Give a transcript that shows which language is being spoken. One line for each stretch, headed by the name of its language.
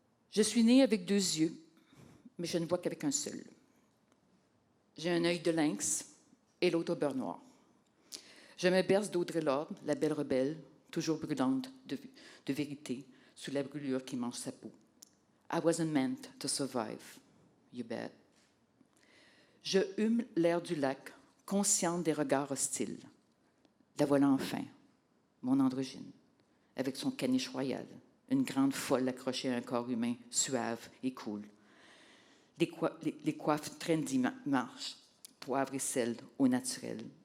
French: Je suis née avec 2 yeux, mais je ne vois qu'avec un seul. J'ai un œil de lynx et l'autre au beurre noir. Je me berce d'Audre Lorde, la belle rebelle, toujours brûlante de vérité, sous la brûlure qui mange sa peau.
English: I wasn't meant to survive, you bet.
French: Je hume l'air du lac, consciente des regards hostiles. La voilà enfin, mon androgyne, avec son caniche royal, une grande folle accrochée à un corps humain suave et cool. Les coiffes trendy marchent, poivre et sel au naturel.